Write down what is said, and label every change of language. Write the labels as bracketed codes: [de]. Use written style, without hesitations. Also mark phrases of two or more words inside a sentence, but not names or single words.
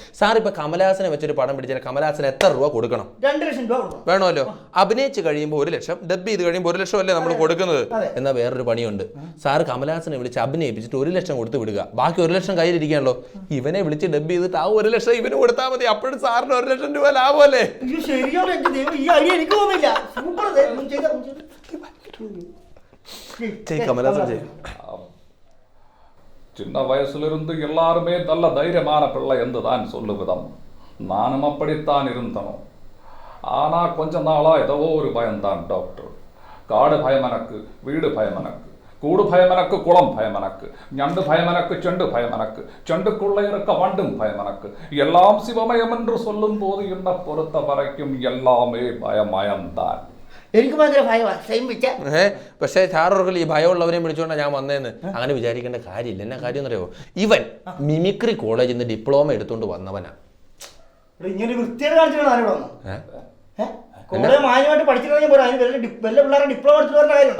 [ml] സാർ ഇപ്പൊ കമലഹാസനെ വെച്ചൊരു പടം പിടിച്ചാൽ കമലഹാസന് എത്ര രൂപ കൊടുക്കണം? 2 ലക്ഷം രൂപ വേണമല്ലോ. അഭിനയിച്ച് കഴിയുമ്പോൾ 1 ലക്ഷം, ഡബ് ചെയ്ത് കഴിയുമ്പോൾ 1 ലക്ഷം അല്ലേ നമ്മൾ കൊടുക്കുന്നത്. എന്നാൽ വേറൊരു പണിയുണ്ട്. സാർ കമലഹാസനെ വിളിച്ച് അഭിനയിപ്പിച്ചിട്ട് 1 ലക്ഷം കൊടുത്ത് വിടുക, ബാക്കി 1 ലക്ഷം കയ്യിലിരിക്കാണല്ലോ. ഇവനെ വിളിച്ച് ഡബ് ചെയ്തിട്ട് ആ 1 ലക്ഷം ഇവന് കൊടുത്താൽ മതി. അപ്പോഴും സാറിന് 1 ലക്ഷം രൂപ ലാഭമല്ലേ? [ta] சின்ன வயசுலிருந்து எல்லாருமே நல்ல தைரியமான பிள்ளை என்று தான் சொல்லுவிதம். நானும் அப்படித்தான் இருந்தனும். ஆனா கொஞ்ச நாளா ஏதோ ஒரு பயம்தான் டாக்டர். காடு பயமனக்கு, வீடு பயமனக்கு, கூடு பயமனக்கு, குளம் பயமனக்கு, ஞண்டு பயமனக்கு, செண்டு பயமனக்கு, செண்டுக்குள்ளே இருக்க வண்டும் பயமனக்கு. எல்லாம் சிவமயம் என்று சொல்லும் போது என்னை பொறுத்த வரைக்கும் எல்லாமே பயமயம்தான். [ml] എനിക്ക് ഭയങ്കര ഭയമാണ്. പക്ഷേ സാറോർക്കൽ ഈ ഭയമുള്ളവരെയും വിളിച്ചുകൊണ്ടാണ് ഞാൻ വന്നതെന്ന് അങ്ങനെ വിചാരിക്കേണ്ട കാര്യമില്ല. എന്നാ കാര്യം എന്നറിയോ? ഇവൻ മിമിക്രി കോളേജിൽ നിന്ന് ഡിപ്ലോമ എടുത്തോണ്ട് വന്നവനാ. ഇങ്ങനെ വൃത്തിയായിട്ട് കാണിച്ചാണ് മാന്യമായിട്ട് പഠിച്ചിട്ടുണ്ടെങ്കിൽ പോലും അതിന് വല്ല പിള്ളേരെ ഡിപ്ലോമ എടുത്തിട്ട് പറഞ്ഞ കാര്യമുണ്ടോ?